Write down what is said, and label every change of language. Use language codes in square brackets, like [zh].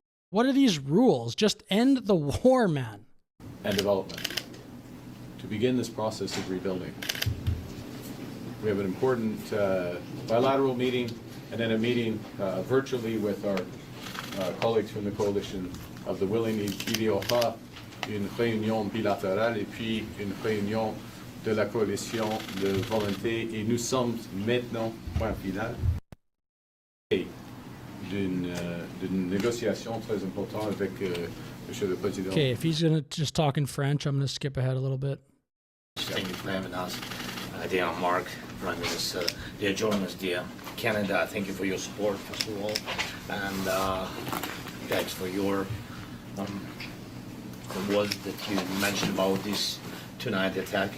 [en] What are these rules? Just end the war, man. And development. To begin this process of rebuilding. We have an important bilateral meeting and then a meeting virtually with our colleagues from the Coalition of the Willing. [fr] Il y aura une réunion bilatérale et puis une réunion de la Coalition de Volonté. Et nous sommes maintenant, point final, d'une négociation très importante avec Monsieur le Président. [en] Okay, if he's gonna just talk in French, I'm gonna skip ahead a little bit. Thank you for having us. Dear Mark, Prime Minister, dear journalists, dear Canada, thank you for your support, first of all. And thanks for your the words that you mentioned about this tonight attack.